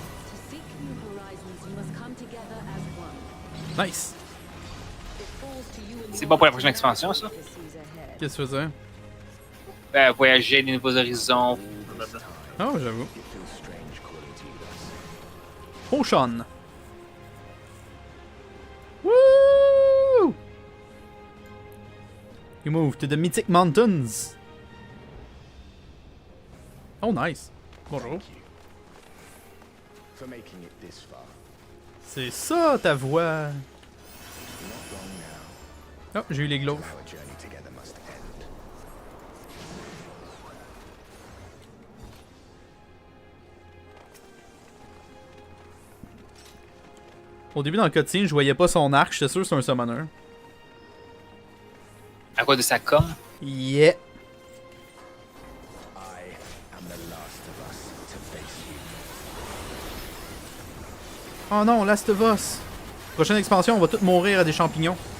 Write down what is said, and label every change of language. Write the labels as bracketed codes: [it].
[en] To seek new horizons, you must come together as one. Nice. It falls to you and [fr] C'est [en] your [fr] bon pour la prochaine expansion, ça? [en] pursues ahead. [fr] Qu'est-ce que tu veux dire? Voyager, des nouveaux horizons. Blablabla. Oh, j'avoue. [en] It feels strange calling to you thus. Potion. Woo! You move to the Mythic Mountains. [fr] Oh, nice. Bonjour. [en] Thank you for making it this far. [fr] C'est ça ta voix. [en] Not long now. [fr] Oh, j'ai eu les gloves. [en] Our journey together must end. [fr] Au début dans le cutscene, je voyais pas son arc, j'étais sûr que c'est un summoner. À quoi de sa com? [en] Yeah. I am the last of us to face you. [fr] Oh non, Last of Us. Prochaine expansion, on va tous mourir à des champignons.